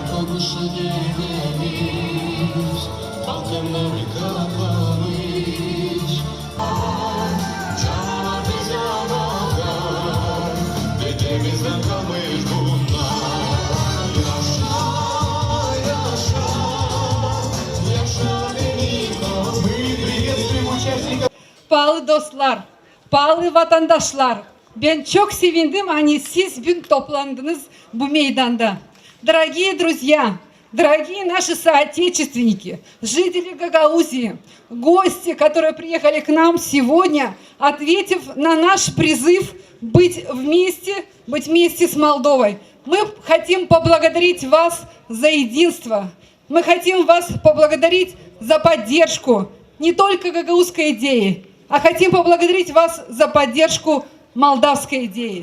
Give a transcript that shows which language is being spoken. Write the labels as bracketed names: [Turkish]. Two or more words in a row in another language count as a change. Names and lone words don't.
[Gagauz] Şehirimiz Balkanları kaplamış Canavar bize bakar Dedemizden kalmış bunlar Yaşa, yaşa Yaşa benim [Russian] Мы приветствуем участников [Gagauz] Pahalı dostlar, pahalı vatandaşlar, ben çok sevindim, hani siz bugün toplandınız bu meydanda. [Russian] Дорогие друзья, дорогие наши соотечественники, жители Гагаузии, гости, которые приехали к нам сегодня, ответив на наш призыв быть вместе с Молдовой. Мы хотим поблагодарить вас за единство, мы хотим вас поблагодарить за поддержку не только гагаузской идеи, а хотим поблагодарить вас за поддержку молдавской идеи.